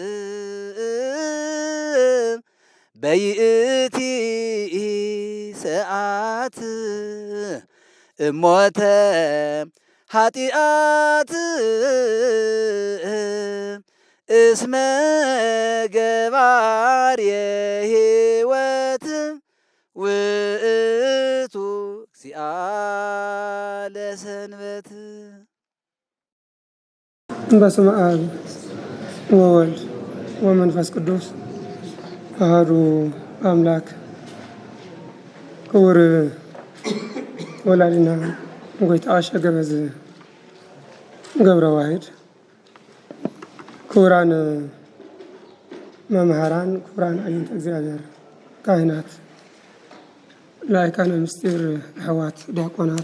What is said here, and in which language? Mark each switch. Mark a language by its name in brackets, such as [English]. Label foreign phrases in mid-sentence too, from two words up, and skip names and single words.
[Geez] በይእቲ ሰዓት እሞተ ኃጢአት እስመ ገባርየ ሕይወት ውእቱ እግዚአ ለሰንበት። በስመ አብ ወወልድ ወመንፈስ ቅዱስ አሐዱ አምላክ። [Tigrinya] ክቡር ወላዲና ጎይታሸ ገበዝ [Geez] ገብረ ዋሕድ፣ [Tigrinya] ክቡራን መምህራን፣ ክቡራን አዕይንተ እግዚአብሔር ካህናት፣ ላይካነ ምስጢር አሕዋት፣ ዲያቆናት፣